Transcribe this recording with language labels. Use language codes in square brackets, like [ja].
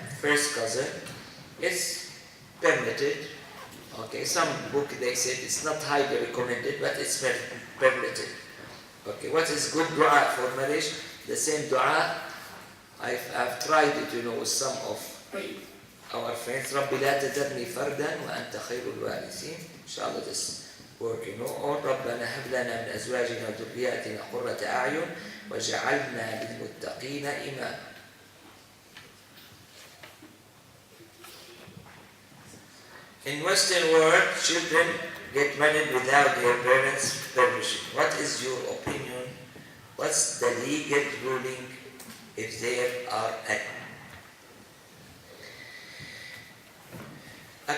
[en] First cousin is permitted. Okay, some book they said it's not highly recommended, but it's permitted. Okay, what is good dua for marriage? The same dua. I've tried it, with some of our friends. [ar] رَبِّ لَا تَذَرْنِي فَرْدًا وَأَنْتَ خَيْرُ الْوَارِثِينَ. [en] Inshallah, this work, Or [ar] رَبَّنَا هَبْ لَنَا مِنْ أَزْوَاجِنَا وَذُرِّيَّاتِنَا قُرَّةَ أَعْيُنٍ وَجَعَلْنَا لِلْمُتَّقِينَ إِمَامًا. [en] In Western world, children get married without their parents' permission. What is your opinion? What's the legal ruling if there are any?